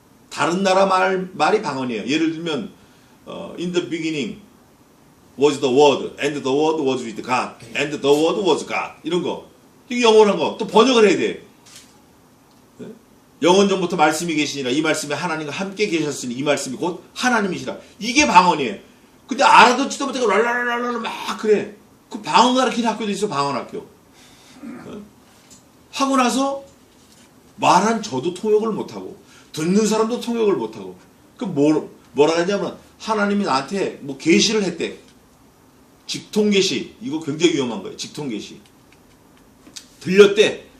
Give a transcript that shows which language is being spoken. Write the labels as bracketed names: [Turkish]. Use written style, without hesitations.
[Korean] 다른 나라 말이 방언이에요. 예를 들면 [English] in the beginning was the word and the word was with God and the word was God. [Korean] 이런 거. 이게 영원한 거. 또 번역을 해야 돼. 영원전부터 말씀이 계시니라. 이 말씀이 하나님과 함께 계셨으니 이 말씀이 곧 하나님이시라. 이게 방언이에요. 근데 알아듣지도 못하고 랄랄랄랄 막 그래. 그 방언 가르치는 학교도 있어. 방언학교. 하고 나서 말한 저도 통역을 못하고 듣는 사람도 통역을 못하고 뭐라 하냐면 하나님이 나한테 계시를 했대. 직통계시. 이거 굉장히 위험한 거예요. 직통계시. 들렸대.